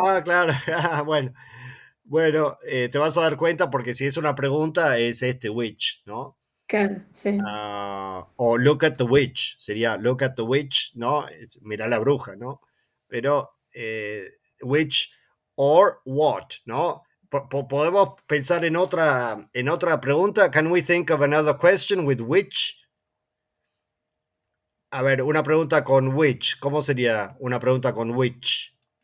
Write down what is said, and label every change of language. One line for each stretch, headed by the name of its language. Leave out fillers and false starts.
Spanish: Ah, claro, bueno, bueno, te vas a dar cuenta porque si es una pregunta es este witch, ¿no? Claro, sí.
English: O look at the witch, sería look at the witch, ¿no?
Spanish: Mira la bruja, ¿no?
English: Pero witch or what, ¿no?
Spanish: Podemos pensar en otra pregunta.
English: Can we think of another question with which?
Spanish: A ver, una pregunta con which. ¿Cómo sería una pregunta con which?